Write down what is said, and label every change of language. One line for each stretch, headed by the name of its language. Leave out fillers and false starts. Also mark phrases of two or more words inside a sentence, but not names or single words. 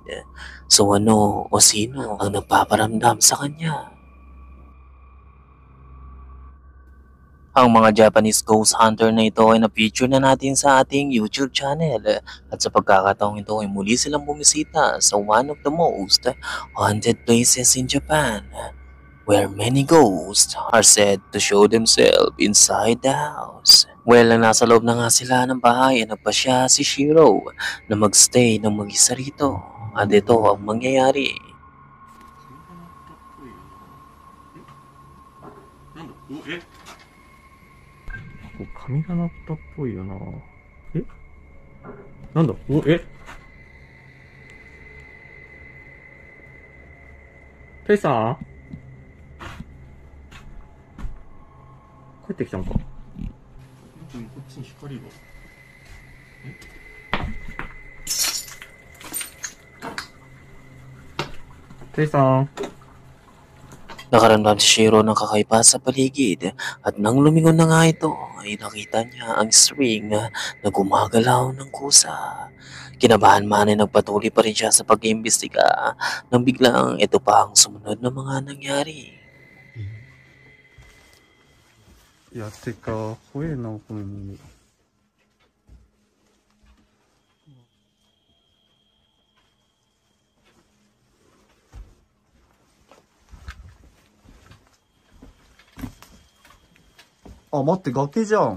Filipino: So ano o sino ang nagpaparamdam sa kanya? Ang mga
English: Japanese ghost hunter
Filipino: na ito ay na-feature na natin sa ating
English: YouTube channel
Filipino: at sa pagkakataong ito ay muli silang bumisita sa
English: one of the most haunted places in Japan where many ghosts are said to show themselves inside the house.
Filipino: Well, nang nasa loob na nga sila ng bahay ay nagpasya si Shiro na magstay ng mag-isa rito at ito ang mangyayari.
Japanese: 神が鳴ったっぽいよな。えなんだおえペイさん帰ってきたんかこっちに光が。ペイさん
Filipino: Nakaramdam si Shiro ng kakaiba sa paligid at nang lumingon na nga ito ay nakita niya ang string na gumagalaw ng kusa. Kinabahan man ay nagpatuloy pa rin siya sa pag-iimbestiga nang biglang ito pa ang sumunod na mga nangyari.
Japanese: いや、てか、怖えな、この耳。あ、待って、崖じゃん。